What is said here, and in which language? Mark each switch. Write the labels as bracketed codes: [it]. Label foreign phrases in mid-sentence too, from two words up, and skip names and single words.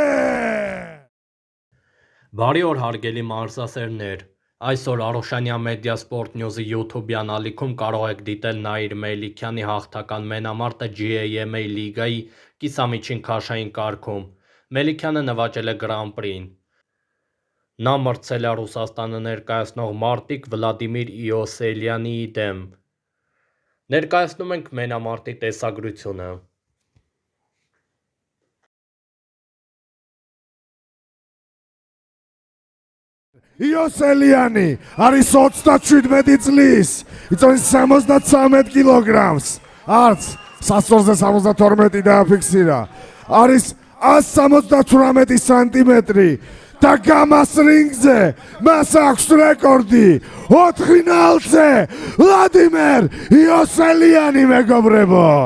[hy] Բարի օր հարգելի մարզասերներ, այսօր Արոշանյան մեդիա սպորտ նյուզի YouTube-յան ալիքում կարող եք դիտել Նաիր Մելիքյանի հաղթական մենամարտը GAMA լիգայի կիսամիջին քաշային կարգում։ Մելիքյանը նվաճել է Grand Prix-ին։ Նա մրցել է Ռուսաստանը ներկայացնող մարտիկ Վլադիմիր Իոսելյանիի դեմ։ Ներկայացնում ենք մենամարտի տեսագրությունը։ [ka] Իոսելյանի არის 37 წლის, იწონის 73 კილოგრამს, არც 172 დააფიქსირა, არის 178 სანტიმეტრი და გამას რინგზე მას აქვს რეკორდი 4 ნალზე ვლადიმერ იოსელიანი მეგობრებო.